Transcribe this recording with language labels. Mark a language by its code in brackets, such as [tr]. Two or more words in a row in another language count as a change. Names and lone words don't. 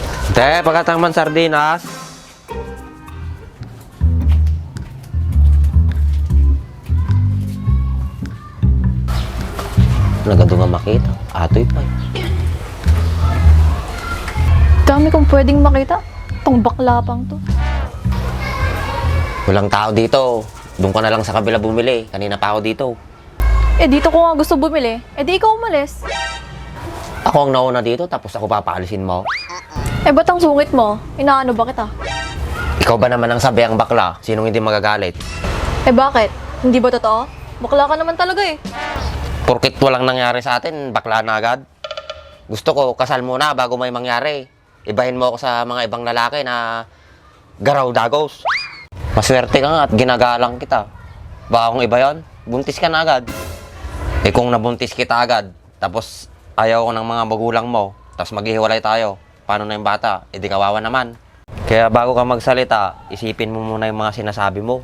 [ilo] Te, pagkatang sardinas. Nagado nga makita. Atoy pa. [tl] Dami kong pwedeng makita. Tong baklapang to. Walang tao dito. Doon ka na lang sa kabila bumili. Kanina pa ako dito. Eh, dito ko nga gusto bumili. Eh, di ikaw umalis. Ako ang nauna dito, tapos ako papaalisin mo. Eh, ba't ang sungit mo? Inaano ba kita? Ikaw ba naman ang sabi ang bakla? Sinong hindi magagalit? Eh, bakit? Hindi ba totoo? Bakla ka naman talaga eh. Porkit walang nangyari sa atin, bakla na agad. Gusto ko, kasal muna bago may mangyari. Ibahin mo ako sa mga ibang lalaki na [ilo] garaw dagos. [tl] Maswerte ka nga at ginagalang kita. Baka kung iba yun, buntis ka na agad. Eh kung nabuntis kita agad, tapos ayaw ko ng mga magulang mo, tapos maghihiwalay tayo, paano na yung bata? Eh di kawawa naman. Kaya bago ka magsalita, isipin mo muna yung mga sinasabi mo.